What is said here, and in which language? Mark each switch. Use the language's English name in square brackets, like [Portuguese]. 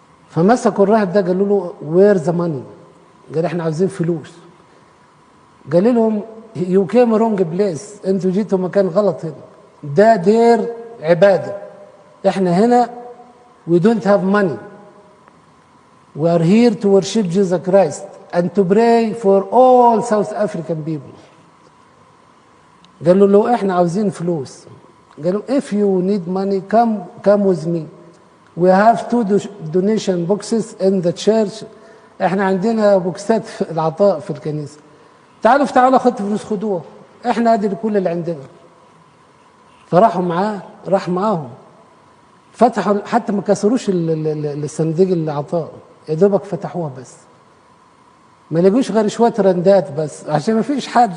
[Arabic] فمسكوا الراهب ده قالوا له [English] where the money, [Arabic] قال احنا عاوزين فلوس. قال لهم [English] you came wrong place, [Arabic] انتوا جيتوا مكان غلط، هنا ده دير عباده، احنا هنا [English] we don't have money, we are here to worship Jesus Christ and to pray for all South African people. [Arabic] قالوا له احنا عاوزين فلوس. قالوا [English] if you need money come with me, we have 2 donation boxes in the church. [Arabic] احنا عندنا بوكسات في العطاء في الكنيسه، تعالوا خدوا فلوس خدوها، احنا ادي كل اللي عندنا. فراحوا معاه، راح معاهم، فتحوا حتى ما كسروش الصناديق العطاء، يا دوبك فتحوها بس، ما لقوش غير شويه رندات بس عشان ما فيش حد،